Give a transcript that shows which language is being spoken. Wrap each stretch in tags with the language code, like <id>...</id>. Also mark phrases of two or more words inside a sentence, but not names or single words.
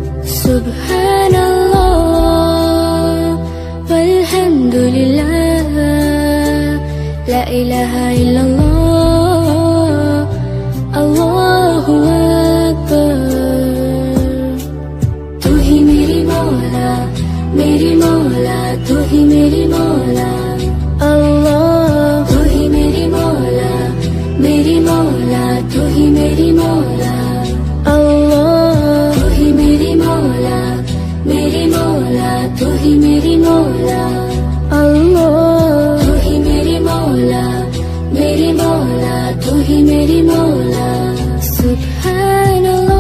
<ar>سبحان الله والحمد لله، لا إله إلا الله، الله أكبر.</ar> <ur>تو ہی میری مولا، میری مولا، تو ہی میری مولا، اللہ تو ہی میری مولا، میری مولا، تو ہی میری مولا، اللہ تو ہی میری مولا، میری مولا، تو ہی میری مولا، اللہ تو ہی میری مولا، میری مولا، تو ہی میری مولا,</ur> <ar>سبحان</ar>